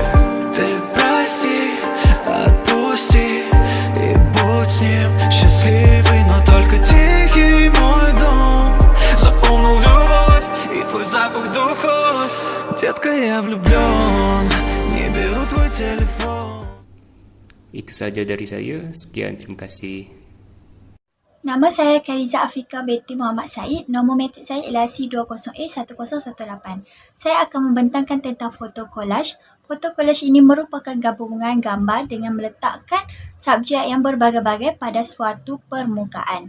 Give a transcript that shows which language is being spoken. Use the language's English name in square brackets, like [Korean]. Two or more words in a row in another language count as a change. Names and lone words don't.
[Russian] Ты прости, отпусти, и будь с ним счастливый, но только тихий мой дом. Запомнил любовь и твой запах духов. Детка, я влюблен, не беру твой телефон. [Malay] Itu saja dari saya. Sekian, terima kasih. Nama saya Khairiza Afika binti Muhammad Said. Nombor matrik saya ialah C20A1018. Saya akan membentangkan tentang foto collage. Foto collage ini merupakan gabungan gambar dengan meletakkan subjek yang berbagai-bagai pada suatu permukaan.